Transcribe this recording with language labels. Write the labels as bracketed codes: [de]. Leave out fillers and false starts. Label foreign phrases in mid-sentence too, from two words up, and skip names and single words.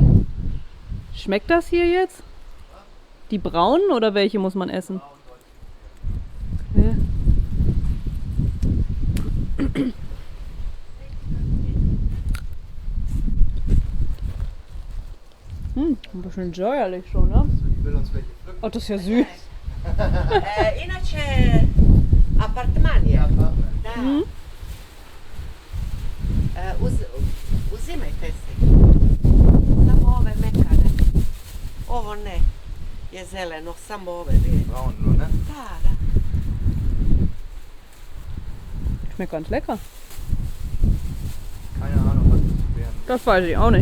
[de] Schmeckt das hier jetzt? Die braunen oder welche muss man essen? Okay. Ein bisschen säuerlich schon, ne? Ich will uns welche pflücken. Oh, das ist ja süß. [hr] Inače, apartman je. Da. Uzimajte si. Samo ove mekane. Ovo ne. Je zeleno, samo ove vidite. [de] Braun nur, ne? [hr] Da. [de] Schmeckt ganz lecker. Keine Ahnung, was das wären. Das weiß ich auch nicht.